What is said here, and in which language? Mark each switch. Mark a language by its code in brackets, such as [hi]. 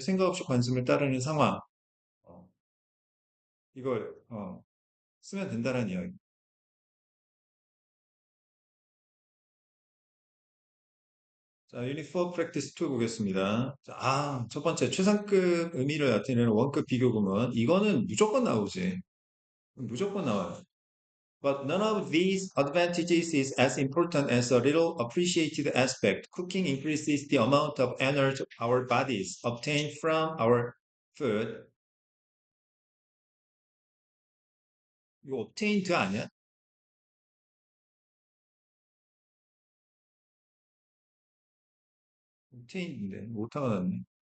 [ko] 생각 없이 관습을 따르는 상황. 어, 이걸 쓰면 된다는 이야기. 자, 유닛 4 프랙티스 2 보겠습니다. 자, 첫 번째 최상급 의미를 나타내는 원급 비교구문. 이거는 무조건 나오지. 무조건 나와요. [en] But none of these advantages is as important as a little appreciated aspect. Cooking increases the amount of energy our bodies obtain from our food. [ko] 이거 obtained 아니야? obtained인데 오타가 났네.